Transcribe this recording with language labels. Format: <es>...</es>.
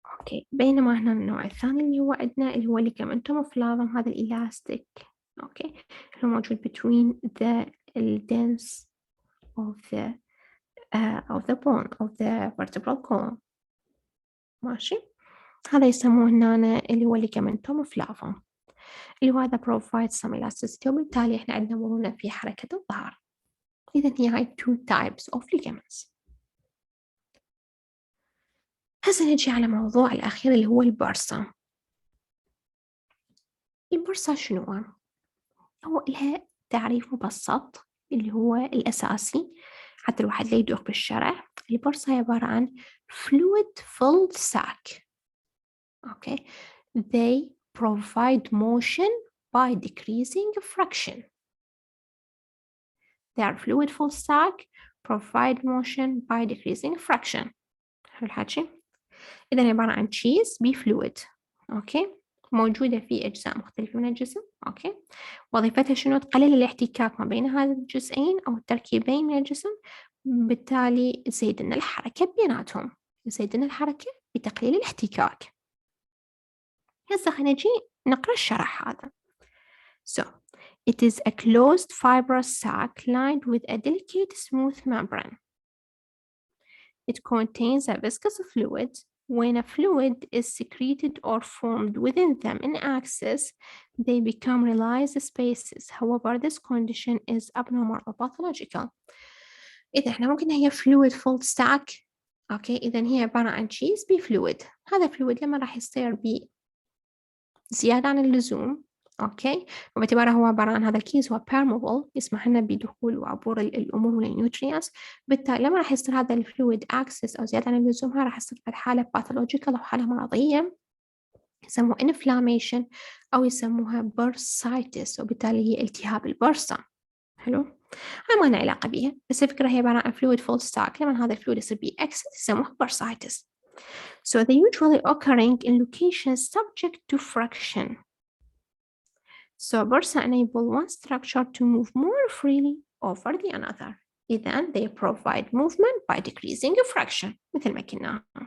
<ar>أوكي، بينما هنا النوع الثاني اللي هو عندنا اللي هو ligamentum flavum، هذا الإلاستيك، أوكي، اللي هو موجود</ar> <en>between the dens of the bone of the vertebral column.</en> <ar>ماشي، هذا يسموه هنا اللي هو ligamentum flavum، اللي هو هذا</ar> <en>provides some elasticity،</en> <ar>وبالتالي إحنا عندنا مرونة في حركة الظهر. إذا هي هاي</ar> <en>two types of ligaments.</en> <ar>هسه نجي على موضوع الأخير اللي هو البرصة. البرصة شنو؟ هو لها تعريف مبسط اللي هو الأساسي حتى الواحد لا يدوخ بالشرح. البرصة عبارة عن fluid filled sac.</ar> <en>Okay. They provide motion by decreasing friction. They are fluid filled sac provide motion by decreasing friction.</en> <ar>حلو الحكي؟ إذا عبارة عن cheese بفلويد. أوكي، موجودة في أجزاء مختلفة من الجسم. أوكي، وظيفتها شنو؟ تقلل الاحتكاك ما بين هذا الجزئين أو التركيبين من الجسم، بالتالي تزيد لنا الحركة بيناتهم، تزيد لنا الحركة بتقليل الاحتكاك. هسه خلينا نجي نقرأ الشرح هذا.</ar> <en>So, it is a closed fibrous sac lined with a delicate smooth membrane. It contains a viscous fluid. When a fluid is secreted or formed within them in excess, they become released spaces. However, this condition is abnormal or pathological.</en> <ar>إذا إحنا ممكن هي</ar> <en>fluid filled sac.</en> <ar>أوكي، إذا هي عبارة عن cheese بفلويد. هذا فلويد لما راح يصير بزيادة عن اللزوم، أوكي، وباعتباره هو عبارة عن هذا الكيس هو permeable، يسمح لنا بدخول وعبور الأمور والنيوترينز، بالتالي لما راح يصير هذا الفلويد أكسس أو زيادة عن اللزوم، هاي راح يصير حالة باثولوجيكال أو حالة مرضية يسموها inflammation أو يسموها bursitis، وبالتالي هي التهاب البرصة. حلو، هاي ما لنا علاقة بيها، بس الفكرة هي عبارة عن fluid full stack. لما هذا الفلويد يصير بيه أكسس يسموها bursitis.</ar> <en>So they usually occurring in locations subject to friction. So bursa enable one structure to move more freely over the another.</en> <ar>إذن</ar> <en>they provide movement by decreasing friction</en> <ar>مثل ما كنا.</ar>